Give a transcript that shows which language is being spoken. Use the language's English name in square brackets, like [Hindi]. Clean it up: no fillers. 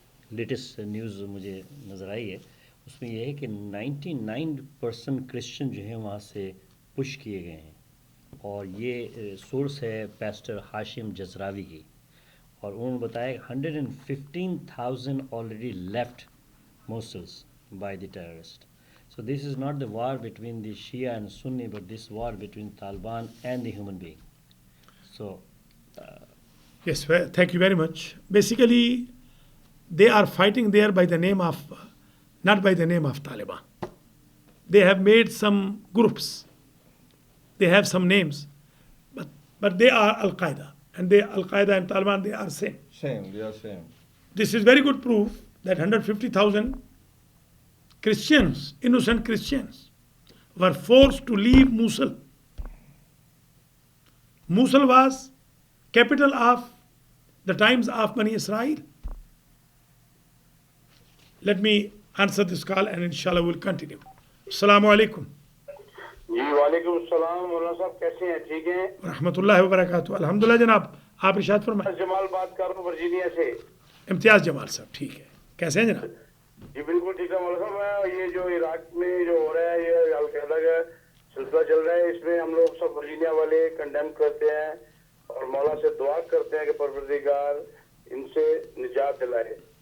[Urdu] Latest news مجھے نظر آئی ہے اس میں یہ ہے کہ 99% کرسچن جو ہیں وہاں سے پش کیے گئے ہیں، اور یہ سورس ہے پیسٹر ہاشم جزراوی کی، اور انہوں نے بتایا 115,000 [English] Already left Muslims by the terrorist. So this is not the war between the Shia and Sunni, but this war between Taliban and the human being. So Yes, thank you very much. Basically, they are fighting there by the name of, not by the name of Taliban. They have made some groups. They have some names, but they are Al-Qaeda. And Al-Qaeda and Taliban, they are same. They are same. This is very good proof that 150,000 Christians, innocent Christians, were forced to leave Mosul. Mosul was capital of the times of Bani Israel. Let me answer this call and inshallah we'll continue. [Arabic] Assalamu alaikum. [Urdu] جی وعلیکم السلام مولانا صاحب، کیسے ہیں؟ ٹھیک ہیں [Arabic] ورحمۃ اللہ وبرکاتہ. [Urdu] الحمدللہ جناب، آپ ارشاد فرمائیں. جمال بات کر رہا ہوں ورجینیا سے. امتیاز جمال صاحب، ٹھیک ہے، کیسے ہیں جناب؟ جی بالکل ٹھیک ہے مولانا صاحب. یہ جو عراق میں جو ہو رہا ہے، یہ القاعدہ کا سلسلہ چل رہا ہے، اس میں ہم لوگ سب ورجینیا والے کنڈیم کرتے ہیں اور مولا سے دعا کرتے ہیں کہ پروردگار ان سے نجات دلائے.